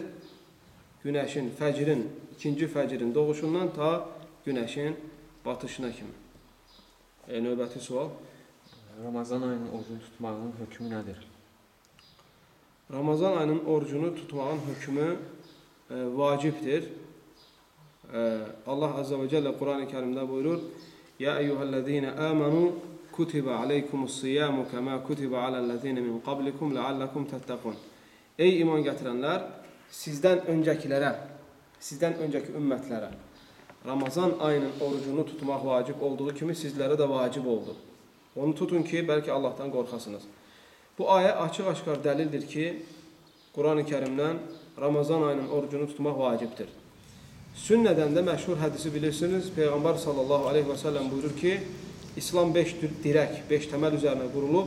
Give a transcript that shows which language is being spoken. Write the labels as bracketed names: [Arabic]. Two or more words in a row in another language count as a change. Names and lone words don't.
[Azerbaijani] Günəşin, ikinci fəcrin doğuşundan ta günəşin batışına kimi. Növbəti sual. Ramazan ayının orucunu tutmağının hökmü nədir? Ramazan ayının orucunu tutmağın hökmü vacibdir. [Arabic] الله عز وجل [Turkish] Kur'an-ı Kerim'de buyurur: [Arabic] يا أيها الذين آمنوا كتب عليكم الصيام كما كتب على الذين من قبلكم لعلكم تتقون. [Turkish] Ey iman getirenler, sizden önceki [Azerbaijani] ümmetlərə Ramazan ayının orucunu tutmaq vacib olduğu kimi sizlərə də vacib oldu. Onu tutun ki, bəlkə Allah'tan qorxasınız. Bu ayə açıq-aşkar dəlildir ki, Quran-ı Kerimdən Ramazan ayının orucunu tutmaq vacibdir. Sünnədən də məşhur hədisi bilirsiniz. Peyğəmbər [Arabic] صلى الله عليه وسلم [Azerbaijani] buyurur ki, İslam 5 dirək, 5 təməl üzərinə qurulub.